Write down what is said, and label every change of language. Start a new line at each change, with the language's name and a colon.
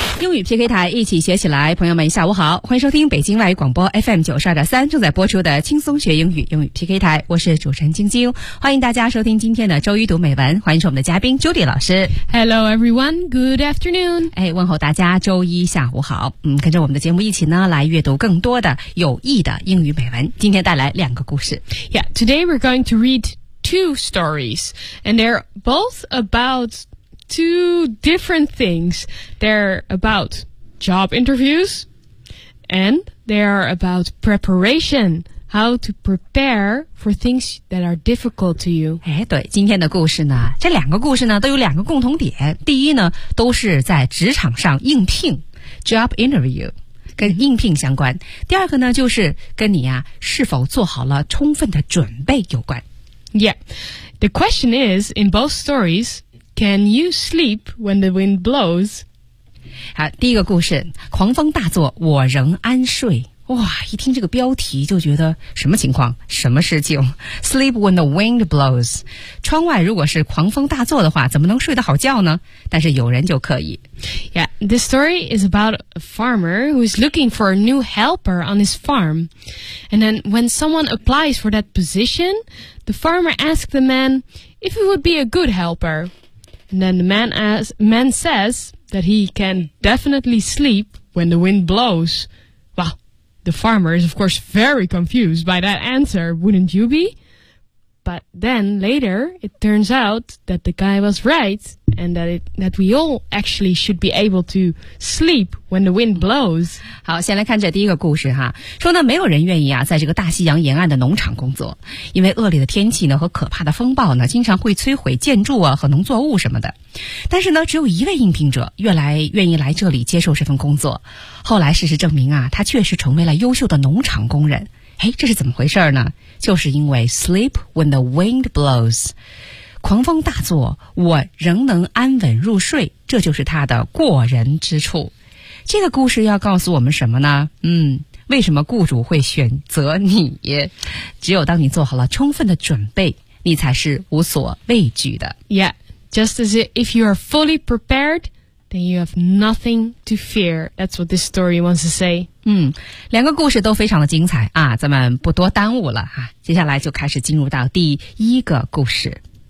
Chinese: 英语 PK 台一起学起来，朋友们下午好，欢迎收听北京外语广播 FM 92.3正在播出的轻松学英语英语 PK 台，我是主持人晶晶，欢迎大家收听今天的周一读美文，欢迎我们的嘉宾 Judy 老师。
English: Hello everyone, good afternoon.
Chinese: 哎，问候大家周一下午好，跟着我们的节目一起呢来阅读更多的有益的英语美文，今天带来两个故事。
English: Yeah, today we're going to read two stories, and they're both about... Two different things. They're about job interviews and they are about preparation. How to prepare for things that are difficult to you.
Chinese: 哎，对，今天的故事呢，这两个故事呢都有两个共同点。第一呢，都是在职场上应聘 job interview, 跟应聘相关。第二个呢，就是跟你啊是否做好了充分的准备有关。
English: Yeah. The question is, in both stories,Can you sleep when the wind blows?
Chinese: 好，第一个故事，狂风大作，我仍安睡。哇，一听这个标题就觉得什么情况，什么事情 ？
English: Sleep when the wind blows.
Chinese: 窗外如果是狂风大作的话，怎么能睡得好觉呢？但是有人就可以。
English: Yeah, this story is about a farmer who is looking for a new helper on his farm. And then when someone applies for that position, the farmer asks the man if he would be a good helper. And then the man says that he can definitely sleep when the wind blows. Well, the farmer is of course very confused by that answer, wouldn't you be? But then later, it turns out that the guy was right, and that we all actually should be able to sleep when the wind blows.
Chinese: 好，先来看这第一个故事哈。说呢，没有人愿意啊，在这个大西洋沿岸的农场工作，因为恶劣的天气呢和可怕的风暴呢，经常会摧毁建筑啊和农作物什么的。但是呢，只有一位应聘者愿意来这里接受这份工作。后来事实证明啊，他确实成为了优秀的农场工人。哎，这是怎么回事呢？就是因为
English: sleep when the wind blows,
Chinese: 狂风大作，我仍能安稳入睡，这就是他的过人之处。这个故事要告诉我们什么呢？为什么雇主会选择你？只有当你做好了充分的准备，你才是无所畏惧的。
English: Yeah, just as if you are fully prepared,Then you have nothing to fear. That's what this story wants to say.
Chinese: 两个故事都非常的精彩啊，咱们不多耽误了啊，接下来就开始进入到第一个故事。